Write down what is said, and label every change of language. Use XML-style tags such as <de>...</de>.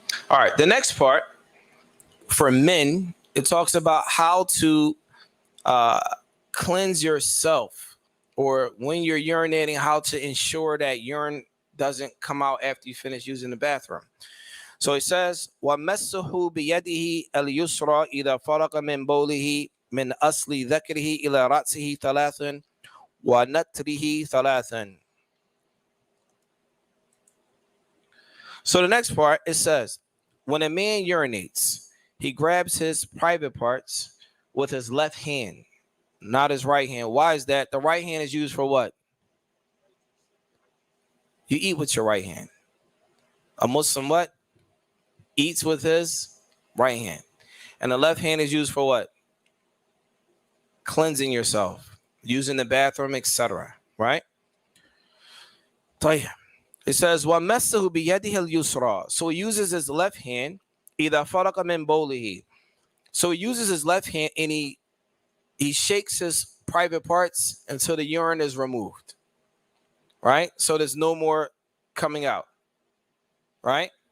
<en>All right, the next part for men, it talks about how to cleanse yourself, or when you're urinating, how to ensure that urine doesn't come out after you finish using the bathroom. So it says,</en> <ar>وَمَسَّهُ بِيَدِهِ الْيُسْرَى إِذَا فَرَقَ مِنْ بَوْلِهِ مِنْ أَصْلِ ذَكْرِهِ إِلَى رَأْسِهِ ثَلَاثًا وَنَتْرِهِ ثَلَاثًا.</ar> <en>So the next part, it says, when a man urinates, he grabs his private parts with his left hand, not his right hand. Why is that? The right hand is used for what? You eat with your right hand. A Muslim what? Eats with his right hand. And the left hand is used for what? Cleansing yourself, using the bathroom, etc. Right? It says,</en> <ar>وَمَسَّهُ بِيَدِهِ الْيُسْرَى.</ar> <en>So he uses his left hand,</en> <ar>إِذَا فَرَقَ مِنْ بَوْلِهِ.</ar> <en>So he uses his left hand and he shakes his private parts until the urine is removed. Right? So there's no more coming out. Right?</en>